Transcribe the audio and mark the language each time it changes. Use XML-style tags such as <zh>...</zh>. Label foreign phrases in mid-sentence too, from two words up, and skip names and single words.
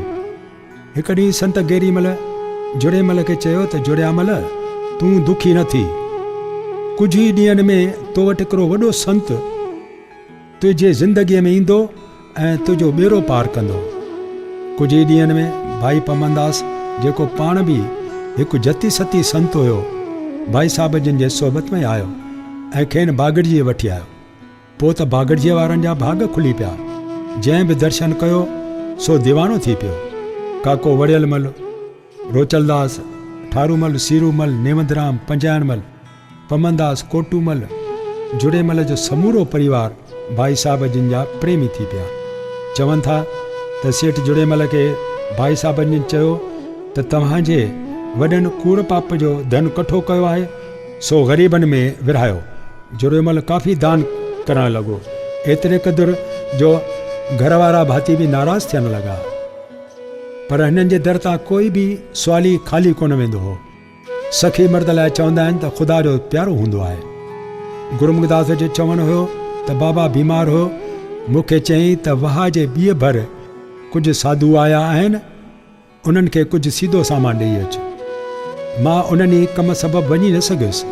<sd>हिकु ॾींहुं संत गेरीमल जुड़ेमल खे चयो त जुड़ियामल, तूं दुखी न थी। कुझु ई ॾींहंनि में तो वटि हिकिड़ो वॾो संत तुंहिंजे ज़िंदगीअ में ईंदो ऐं तुंहिंजो ॿेड़ो पार कंदो। कुझु ई ॾींहंनि में भाई पमनदास, जेको पाण बि हिकु जती सती संत हुयो, भाई साहब जिन जे सोबत में आयो ऐं खेनि बागड़ीअ वठी आयो। पोइ त बागड़ीअ वारनि जा भाग खुली पिया। जंहिं बि दर्शन कयो सो दीवानो थी पियो। काको वड़ियलमल, रोचलदास, ठारूमल, सीरूमल, नेवंदराम, पंजायणमल, पमनदास, कोटूमल, जुड़ेमल जो समूरो परिवार भाई साहब जिन जा प्रेमी थी पिया। चवनि था त सेठ जुड़ेमल खे भाई साहब जिन चयो त तव्हांजे वॾनि कूड़ पाप जो धन कठो कयो आहे सो ग़रीबनि में विरहायो। जुड़ेमल काफ़ी दान करणु लॻो, एतिरे क़दुरु जो घर वारा भाती बि नाराज़ थियणु लॻा। पर हिननि जे दर तां कोई बि सुवाली ख़ाली कोन वेंदो हो। सखी मर्द लाइ चवंदा आहिनि त ख़ुदा जो प्यारो हूंदो आहे। गुरुमुखदास जो चवणु हुयो त बाबा बीमार हो, मूंखे चयईं त वहा जे ॿीअ भर कुझु साधू आया आहिनि, उन्हनि खे कुझु सीधो सामान ॾेई अचु। मां उन्हनि कम सबबु वञी न सघियुसि।</sd>